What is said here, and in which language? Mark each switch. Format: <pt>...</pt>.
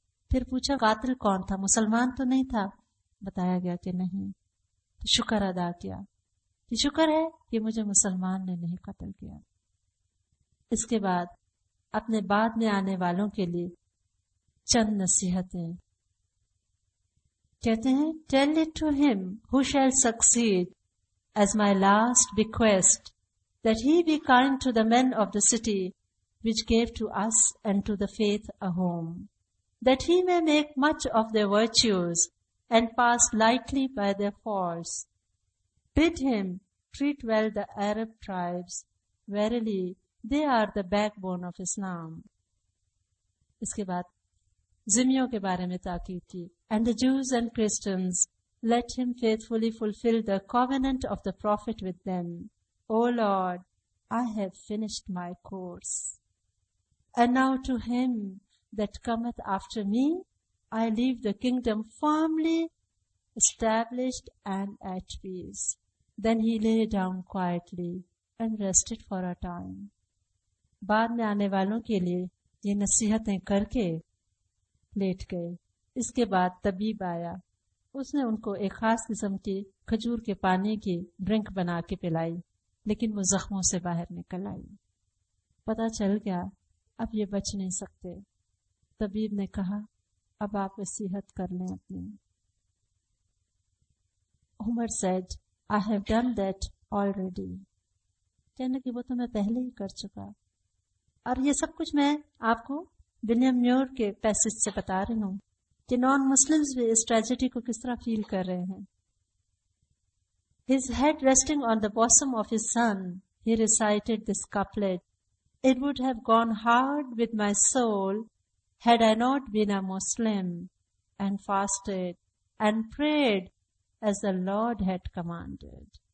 <ur>پھر پوچھا قاتل کون تھا؟ مسلمان تو نہیں تھا؟ بتایا گیا کہ نہیں. تو شکر ادا کیا کہ شکر ہے کہ مجھے مسلمان نے نہیں قتل کیا. اس کے بعد اپنے بعد میں آنے والوں کے لیے چند نصیحتیں کہتے ہیں.</ur> <en>Tell it to him who shall succeed as my last bequest, that he be kind to the men of the city which gave to us and to the faith a home, that he may make much of their virtues and pass lightly by their faults. Bid him treat well the Arab tribes. Verily, they are the backbone of Islam.</en> <ur>اس کے بعد ذمیوں کے بارے میں تاکید کی.</ur> <en>And the Jews and Christians, let him faithfully fulfill the covenant of the Prophet with them. O Lord, I have finished my course. And now to him that cometh after me, I leave the kingdom firmly established and at peace. Then he lay down quietly and rested for a time.</en> <ur>بعد میں آنے والوں کے لیے یہ نصیحتیں کر کے late گئے. اس کے بعد طبیب آیا، اس نے ان کو ایک خاص قسم کی کھجور کے پانی کی ڈرنک بنا کے پلائی، لیکن وہ زخموں سے باہر نکل آئی. پتہ چل گیا اب یہ بچ نہیں سکتے. طبیب نے کہا اب آپ وصیت کر لیں اپنی.</ur> <en>Umar said, I have done that already.</en> <ur>کہنے کہ وہ تو میں پہلے ہی کر چکا. اور یہ سب کچھ میں آپ کو ولیم میور کے پیسج سے بتا رہی ہوں کہ نان مسلمز بھی اس ٹریجڈی کو کس طرح فیل کر رہے ہیں.</ur> <en>His head resting on the bosom of his son, he recited this couplet. It would have gone hard with my soul had I not been a Muslim, and fasted and prayed as the Lord had commanded.</en>